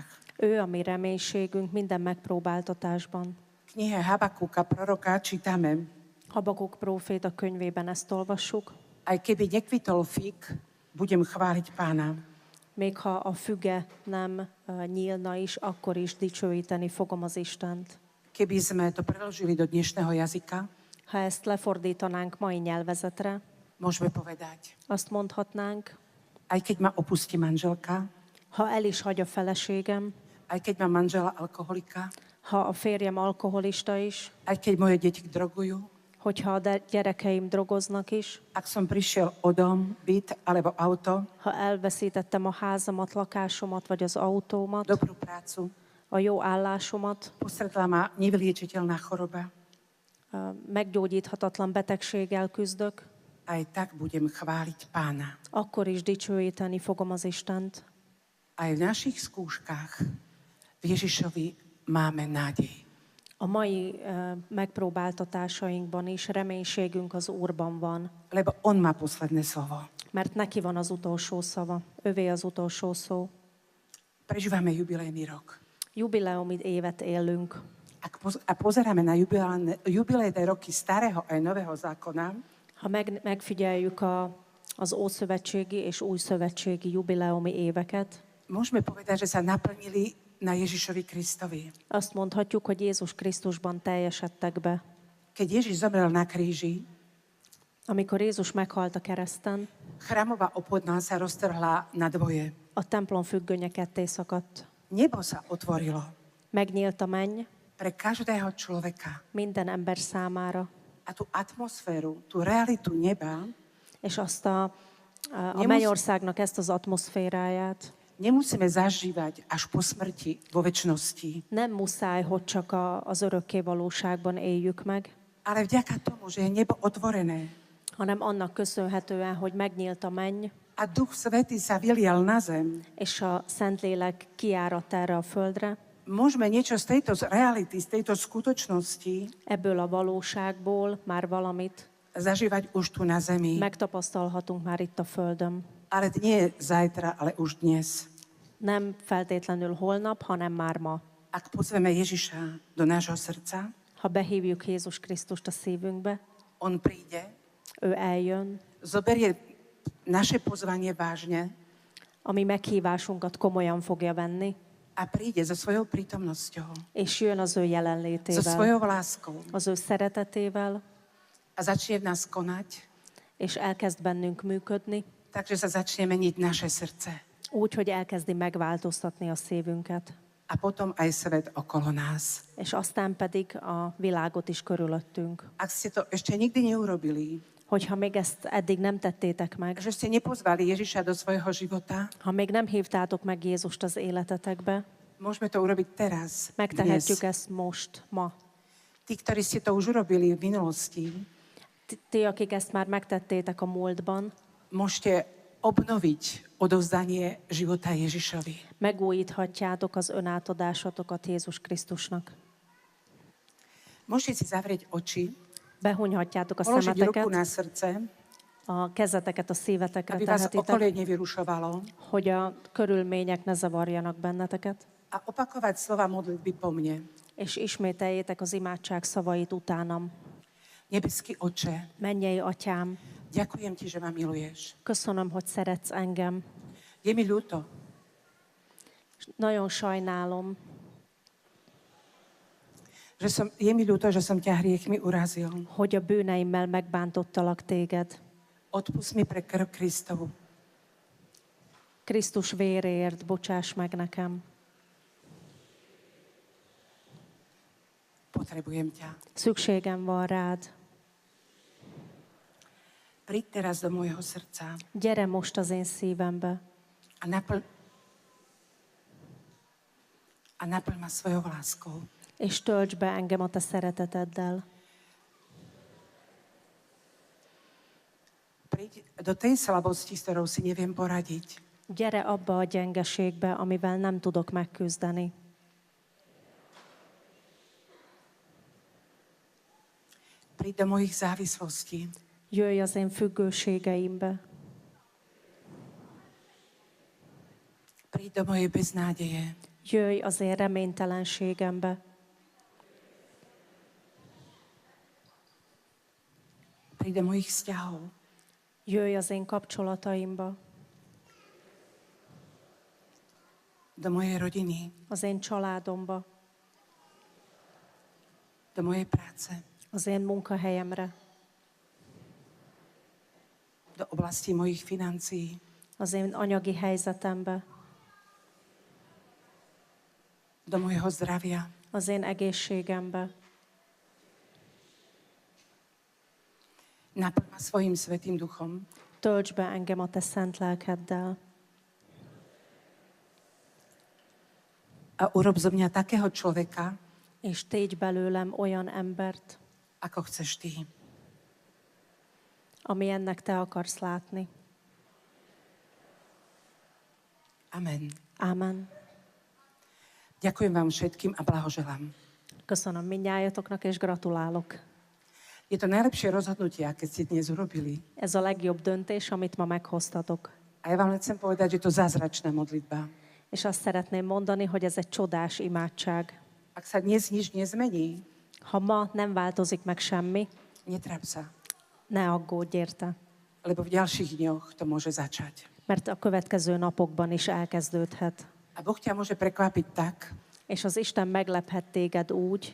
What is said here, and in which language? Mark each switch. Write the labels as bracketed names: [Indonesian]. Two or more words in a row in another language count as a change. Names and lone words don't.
[Hungarian] Ő a mi reménységünk minden megpróbáltatásban. [Slovak] V knihe Habakúka, proroka, čítame, [Hungarian] Habakuk próféta könyvében ezt olvassuk. [Slovak] aj keby nekvitol fig, budem chváliť Pána. [Hungarian] Még ha a füge nem nyílna is, akkor is dicsőíteni fogom az Istent. [Slovak] Keby sme to preložili do dnešného jazyka, [Hungarian] Ha ezt lefordítanánk mai nyelvezetre, [Slovak] môžeme povedať, [Hungarian] azt mondhatnánk, [Slovak] aj keď ma opustí manželka, [Hungarian] ha el is hagy a feleségem, [Slovak] aj keď mám manžela alkoholika, [Hungarian] ha a férjem alkoholista is, [Slovak] aj keď moje deti drogujú, [Hungarian] hogyha a gyerekeim drogoznak is, [Slovak] ak som prišiel o dom, byt alebo auto, [Hungarian] ha elveszítettem a házamat, lakásomat vagy az autómat, [Slovak] dobrú prácu, [Hungarian] a jó állásomat, [Slovak] postretla ma nevyliečiteľná choroba, [Hungarian] meggyógyíthatatlan betegséggel küzdök, [Slovak] aj tak budem chváliť Pána. [Hungarian] akkor is dicsőíteni fogom az Istent. [Slovak] Aj v našich skúškach v Ježišovi máme nádej. [Hungarian] A mai megpróbáltatásainkban is reménységünk az Úrban van, [Slovak] Lebo on má posledné slovo. [Hungarian] mert neki van az utolsó szava, övé az utolsó szó. [Slovak] Prežívame jubilejný rok. [Hungarian] Jubileumi évet élünk. [Slovak] A pozeráme na jubilejné roky starého aj nového zákona, [Hungarian] Ha megfigyeljük az ószövetségi és újszövetségi jubileumi éveket, [Slovak] môžeme povedať, že sa naplnili na Ježišovi Kristovi. [Hungarian] azt mondhatjuk, hogy Jézus Krisztusban teljesedtek be. [Slovak] Keď Ježiš zomrel na kríži, [Hungarian] Amikor Jézus meghalt a kereszten, [Slovak] chrámová opodná sa roztrhla na dvoje. [Hungarian] a templom függönye ketté szakadt. [Slovak] Nebo sa otvorilo [Hungarian] Megnyílt a menny [Slovak] pre každého človeka. [Hungarian] minden ember számára, [Slovak] A tú atmosféru, tú realitu neba [Hungarian] és azt a mennyországnak ezt az atmoszféráját [Slovak] nemusíme zažívať až po smrti vo večnosti. [Hungarian] nem muszáj, hogy csak az örökké valóságban éljük meg, [Slovak] Ale vďaka tomu, že je nebo otvorené [Hungarian] hanem annak köszönhetően, hogy megnyílt a menny, [Slovak] a Duch Svätý sa vylial na zem, [Hungarian] és a Szentlélek kiáradt erre a földre, [Slovak] môžeme niečo z tejto reality, z tejto skutočnosti [Hungarian] ebből a valóságból már valamit [Slovak] zažívať už tu na zemi. [Hungarian] megtapasztalhatunk már itt a földön. [Slovak] Ale nie zajtra, ale už dnes. [Hungarian] Nem feltétlenül holnap, hanem már ma. [Slovak] Ak pozveme Ježiša do nášho srdca, [Hungarian] Ha behívjuk Jézus Krisztust a szívünkbe, [Slovak] on príde, [Hungarian] ő eljön, [Slovak] zoberie naše pozvanie vážne [Hungarian] a mi meghívásunkat komolyan fogja venni, [Slovak] a príde so svojou prítomnosťou, [Hungarian] és jön az ő [Slovak] so [Hungarian] jelenlétével, [Slovak] svojou láskou [Hungarian] az ő szeretetével, [Slovak] a začne v nás konať, [Hungarian] és elkezd bennünk működni, [Slovak] takže sa začne meniť naše srdce. [Hungarian] úgy, hogy elkezdi megváltoztatni a szívünket, [Slovak] A potom aj svet okolo nás. [Hungarian] és aztán pedig a világot is körülöttünk. [Slovak] Ak ste to ešte nikdy neurobili, [Hungarian] Hogyha még ezt eddig nem tettétek meg, [Slovak] že ste nepozvali Ježiša do svojho života, [Hungarian] ha még nem hívtátok meg Jézust az életetekbe, [Slovak] môžeme to urobiť teraz, [Hungarian] megtehetjük [Slovak] dnes. [Hungarian] ezt most, ma. [Slovak] Tí, ktorí ste to už urobili v minulosti, [Hungarian] Ti, akik ezt már megtettétek a múltban, [Slovak] môžete obnoviť odovzdanie života Ježišovi. [Hungarian] megújíthatjátok az önátadásotokat Jézus Krisztusnak. [Slovak] Môžete si zavrieť oči, [Hungarian] Behunyhatjátok a [Slovak] položiť ruku [Hungarian] szemeteket, [Slovak] na srdce, [Hungarian] a kezeteket a szívetekre [Slovak] aby vás [Hungarian] tehetitek, [Slovak] okolie nevyrušovalo [Hungarian] hogy a körülmények ne zavarjanak benneteket, [Slovak] a opakovať slova modlitby po mne. [Hungarian] és ismételjétek az imádság szavait utánam. [Slovak] Nebeský Otče, [Hungarian] Mennyei Atyám, [Slovak] ďakujem Ti, že ma miluješ. [Hungarian] köszönöm, hogy szeretsz engem. [Slovak] Je mi ľúto, [Hungarian] Nagyon sajnálom, [Slovak] je mi ľúto, že som ťa hriechmi urazil. [Hungarian] hogy a bűneimmel megbántottalak téged. [Slovak] Odpust mi pre krv Kristovu. [Hungarian] Krisztus véréért bocsáss meg nekem. [Slovak] Potrebujem ťa. [Hungarian] Szükségem van rád. [Slovak] Príď teraz do môjho srdca [Hungarian] Gyere most az én szívembe, [Slovak] a naplň ma svojou láskou. [Hungarian] és tölts be engem a te szereteteddel. [Slovak] Príď do tej slabosti, s ktorou si neviem poradiť. [Hungarian] Gyere abba a gyengeségbe, amivel nem tudok megküzdeni. [Slovak] Príď do mojich závislostí. [Hungarian] Jöjj az én függőségeimbe. [Slovak] Príď do mojej beznádeje. [Hungarian] Jöjj az én reménytelenségembe. [Slovak] Príď do mojich vzťahov. [Hungarian] Jöjj az én kapcsolataimba, [Slovak] Do mojej rodiny. [Hungarian] az én családomba, [Slovak] Do mojej práce. [Hungarian] az én munkahelyemre, [Slovak] Do oblasti mojich financií. [Hungarian] az én anyagi helyzetembe, [Slovak] Do mojho zdravia. [Hungarian] az én egészségembe. [Slovak] Naplň ma svojim svätým duchom. [Hungarian] Tölts be engem a te szent lelkeddel, [Slovak] A urob zo mňa takého človeka, [Hungarian] és tégy belőlem olyan embert, [Slovak] ako chceš Ty. [Hungarian] amilyennek te akarsz látni. [Slovak] Amen. [Hungarian] Amen. [Slovak] Ďakujem vám všetkým a blahoželám. [Hungarian] Köszönöm mindnyájatoknak, és gratulálok. [Slovak] Je to najlepšie rozhodnutie, aké ste dnes urobili. [Hungarian] Ez a legjobb döntés, amit ma meghoztatok. [Slovak] A ja vám len chcem povedať, že to je zázračná modlitba. [Hungarian] És azt szeretném mondani, hogy ez egy csodás imádság. [Slovak] Ak sa dnes nič nezmení, [Hungarian] Ha ma nem változik meg semmi, [Slovak] netráp sa, [Hungarian] ne aggódj érte, [Slovak] lebo v ďalších dňoch to môže začať. [Hungarian] mert a következő napokban is elkezdődhet. [Slovak] A Boh ťa môže prekvapiť tak, [Hungarian] És az Isten meglephet téged úgy,